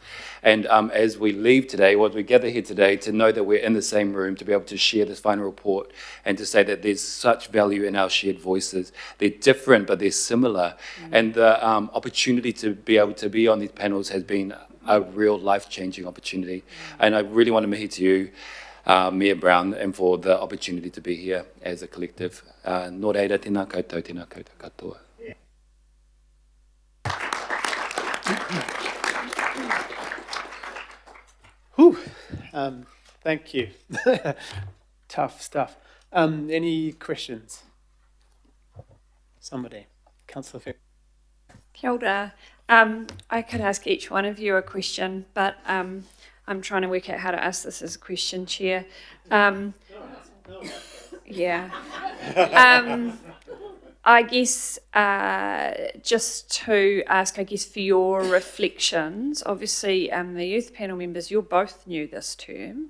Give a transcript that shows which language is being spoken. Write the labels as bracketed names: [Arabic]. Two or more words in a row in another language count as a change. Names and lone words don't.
[English] And as we leave today, or as we gather here today, to know that we're in the same room, to be able to share this final report and to say that there's such value in our shared voices. They're different, but they're similar. And the opportunity to be able to be on these panels has been a real life-changing opportunity. And I really want to mihi to you, Mayor Brown, and for the opportunity to be here as a collective. [Māori] Nō reira, tēnā koutou, tēnā koutou katoa. [English] Thank you. Tough stuff. Any questions? Somebody. Councillor Fick. [Māori] Kia ora. [English] I could ask each one of you a question, but I'm trying to work out how to ask this as a question, Chair. Yeah. I guess just to ask, I guess, for your reflections, obviously the youth panel members, you're both new this term.